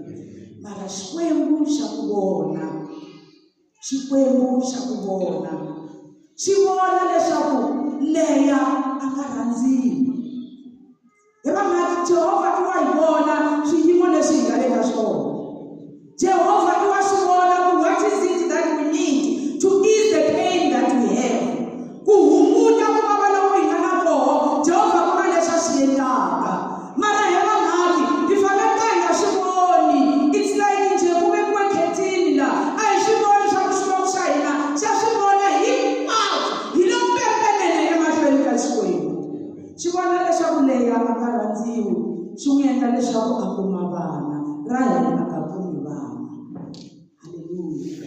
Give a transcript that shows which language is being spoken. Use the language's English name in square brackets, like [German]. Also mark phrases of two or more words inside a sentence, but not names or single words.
[Tsonga] Mara xikwembu xa ku vona xi vona leswaku Leya a nga rhandziwi. Hi vamhaka Jehovah i wa hi vona swiyimo leswi hi nga le ka swona. Jehovah i wa swi vona ku [English] what is it that we need to ease the pain that we have. [Tsonga] Ku hunguta ku vava loku hi nga na koho, Jehovah ku na leswi a swi endlaka. Mara hi vamhaka hi fanele hi nga swi voni. [English] It's like [Tsonga] nje ku vekiwa khethini laha a hi swi voni swa ku swivoko xa hina xa swi vona hi lo pempenene emahlweni ka Xikwembu. Xi vona leswaku Leya a nga rhandziwi, xi n'wi endla leswaku a kuma vana. Raheli a nga kumi vana. Hallelujah.